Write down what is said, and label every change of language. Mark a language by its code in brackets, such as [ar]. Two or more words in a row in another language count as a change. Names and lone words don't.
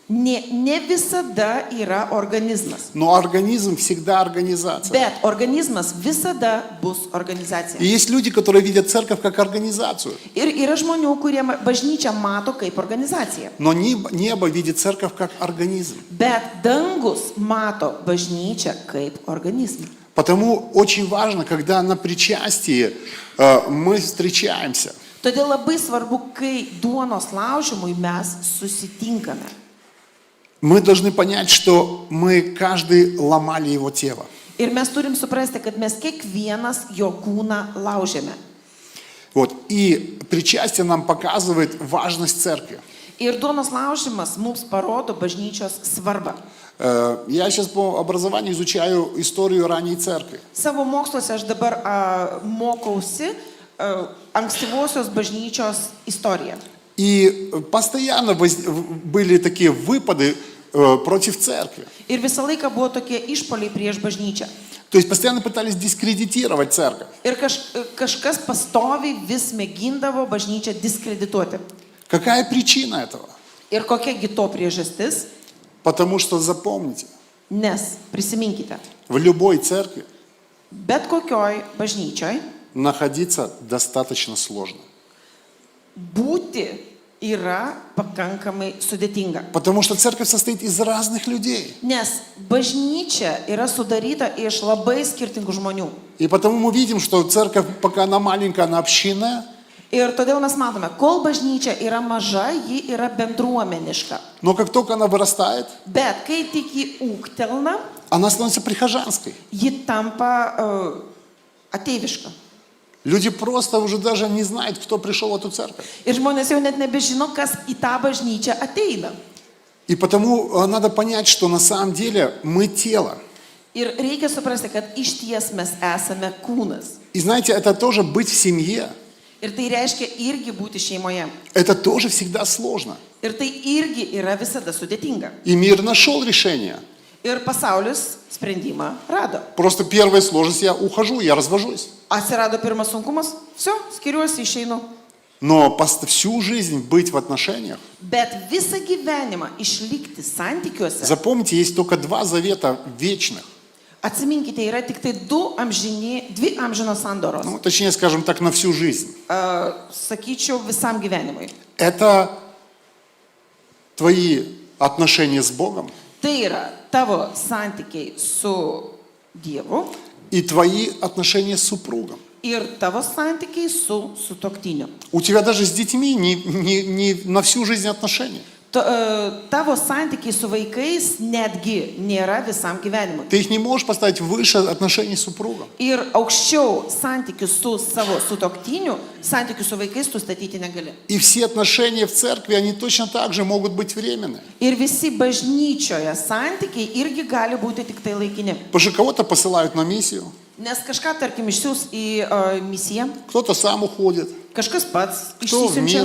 [lt] ne visada yra organizmas, [ru] Но организм всегда организация. [lt] bet organizmas visada bus [ru] И [lt] organizacija. [ru] есть люди, которые видят церковь как организацию. [lt] Ir yra žmonių, kurie bažnyčią mato kaip organizaciją. [ru] Но небо видит церковь как организм. [lt] Bet dangus mato bažnyčią kaip organizmą. [ru] Потому очень важно, когда на причастии мы встречаемся, [lt] Todėl labai svarbu, kai duonos laužimui mes susitinkame. [ru] мы должны понять, что мы каждый ломали его тело. [lt] Ir mes turim suprasti, kad mes kiekvienas jo kūną laužėme. [ru] Вот. И причастие нам показывает важность церкви. [lt] Ir duonos laužimas mums parodo bažnyčios svarbą. [ru] Я сейчас по образованию изучаю историю ранней церкви. [lt] Savo moksluose aš dabar mokausi ankstyvosios bažnyčios istoriją. [ru] И постоянно были такие выпады против церкви. [lt] Ir visą laiką buvo tokie išpoliai prieš bažnyčią. [ru] То есть постоянно пытались дискредитировать церковь. [lt] Ir kažkas pastoviai vis mėgindavo bažnyčią diskredituoti. [ru] Какая причина этого? [lt] Ir kokiagi to priežastis? [ru] Потому что запомните, [lt] Nes, prisiminkite, [ru] в любой церкви [lt] bet kokioj bažnyčioj [ru] находиться достаточно сложно. [lt] būti yra pakankamai sudėtinga. [ru] Потому что церковь состоит из разных людей. [lt] Nes bažnyčia yra sudaryta iš labai skirtingų žmonių. [ru] И потому мы видим, что церковь, пока она маленькая, она общинная, [lt] Ir todėl mes matome, kol bažnyčia yra maža, ji yra bendruomeniška. [ru] но как только она вырастает, [lt] Bet kai tik ji ūgtelna, [ru] она становится прихожанской. [lt] ji tampa ateiviška. [ru] Люди просто уже даже не знают, кто пришел в эту церковь. [lt] Ir žmonės jau net nebežino, kas į tą bažnyčią ateina. [ru] И потому надо понять, что на самом деле мы тело. [lt] Ir reikia suprasti, kad iš ties mes esame kūnas. [ru] И знаете, это тоже быть в семье. [lt] Ir tai reiškia irgi būti šeimoje. [ru] Это тоже всегда сложно. [lt] Ir tai irgi yra visada sudėtinga. [ru] И мир нашел решение. [lt] Ir pasaulis sprendimą rado. [ru] Просто первая сложность, я ухожу, я развожусь. [lt] Atsirado pirmas sunkumas, все, skiriuosi, išeinu. [ru] Но всю жизнь быть в отношениях, [lt] Bet visą gyvenimą išlikti santykiuose, [ru] запомните, есть только два завета вечных. [lt] atsiminkite, yra tik tai dvi amžinos sandoros. [ru] Ну, точнее, скажем так, на всю жизнь. [lt] Sakyčiau, visam gyvenimui. [ru] Это твои отношения с Богом [lt] Tai yra tavo santykiai su Dievu [ru] и твои отношения с супругом. [lt] ir tavo santykiai su sutuoktiniu. [ru] У тебя даже с детьми не на всю жизнь отношения. [lt] Tavo santykiai su vaikais netgi nėra visam gyvenimui. [ru] Ты их не можешь поставить выше отношений с супругом. [lt] Ir aukščiau santykių su savo sutuoktiniu, santykių su vaikais tu statyti negali. [ru] И все отношения в церкви, они точно так же могут быть временные. [lt] Ir visi bažnyčioje santykiai irgi gali būti tik tai laikini. [ru] Потому что кого-то посылают на миссию, [lt] Nes kažką, tarkim, išsiūs į misiją, [ru] кто-то сам уходит, [lt] kažkas pats [ru] кто в мир,